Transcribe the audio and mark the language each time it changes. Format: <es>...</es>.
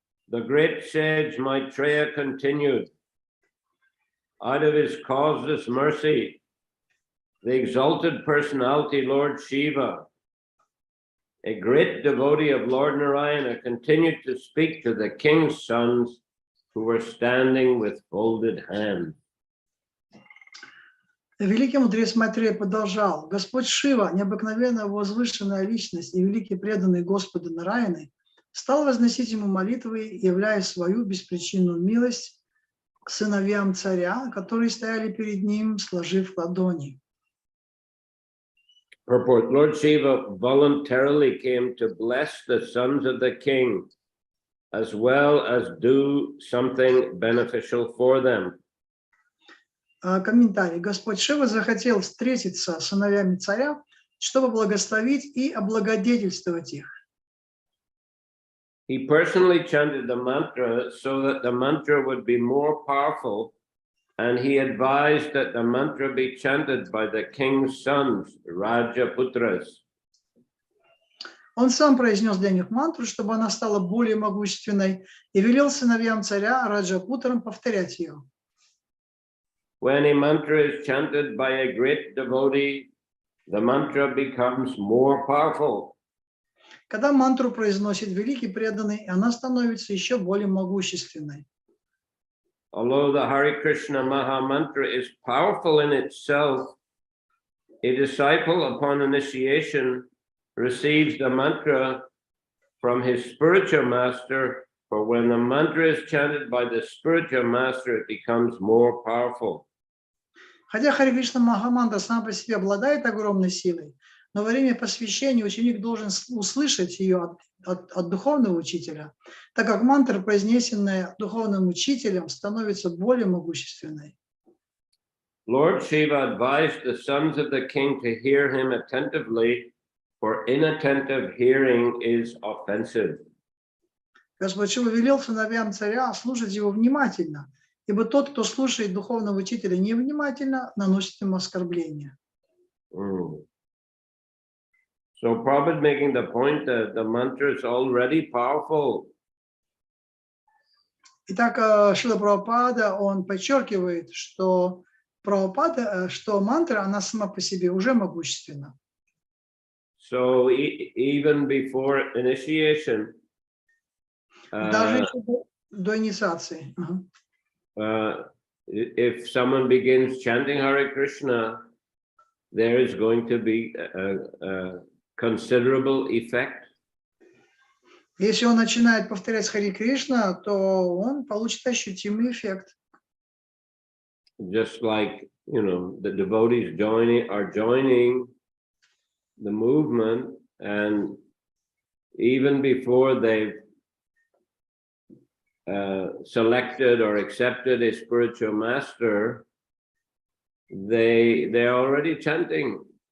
<en>The great sage Maitreya continued, out of his causeless mercy, the exalted personality Lord Shiva, a great devotee of Lord Narayana, continued to speak to the king's sons who were standing with folded hands.</en> <ru>Великий мудрец Майтрея продолжал. Господь Шива, необыкновенно возвышенная личность и великий преданный Господу Нараяны, стал возносить ему молитвы, являя свою беспричинную милость сыновьям царя, которые стояли перед ним, сложив ладони.</ru> <en>Purport: Lord Shiva voluntarily came to bless the sons of the king, as well as do something beneficial for them.</en> <ru>Комментарий. Господь Шива захотел встретиться с сыновьями царя, чтобы благословить и облагодетельствовать их.</ru> <en>He personally chanted the mantra so that the mantra would be more powerful, and he advised that the mantra be chanted by the king's sons, Rajaputras.</en> <ru>Он сам произнес для них мантру, чтобы она стала более могущественной, и велел сыновьям царя Раджапутрам повторять ее.</ru> <en>When a mantra is chanted by a great devotee, the mantra becomes more powerful.</en> <ru>Когда мантру произносит великий преданный, она становится еще более могущественной.</ru> <en>Although the Hare Krishna Maha Mantra is powerful in itself, a disciple upon initiation receives the mantra from his spiritual master, for when the mantra is chanted by the spiritual master, it becomes more powerful.</en> <ru>Хотя Харе Кришна Махамантра сама по себе обладает огромной силой, но во время посвящения ученик должен услышать ее от духовного учителя, так как мантра, произнесенная духовным учителем, становится более могущественной.</ru> <en>Lord Shiva advised the sons of the king to hear him attentively, for inattentive hearing is offensive.</en> <ru>Господь Шива велел сыновьям царя слушать его внимательно, ибо тот, кто слушает духовного учителя невнимательно, наносит ему оскорбление.</ru> <en>So Prabhupada making the point that the mantra is already powerful.</en> <ru>Итак, Шрила Прабхупада, он подчеркивает, что мантра, она сама по себе уже могущественна.</ru> <en>So even before initiation,</en> <ru>даже до инициации.</ru> <en>If someone begins chanting Hare Krishna, there is going to be a considerable effect.</en> <ru>Если он начинает повторять Харе Кришна, то он получит ощутимый эффект.</ru> <en>just like, you know, the devotees are joining the movement, and even before they've selected or accepted a spiritual master, they're already chanting.</en>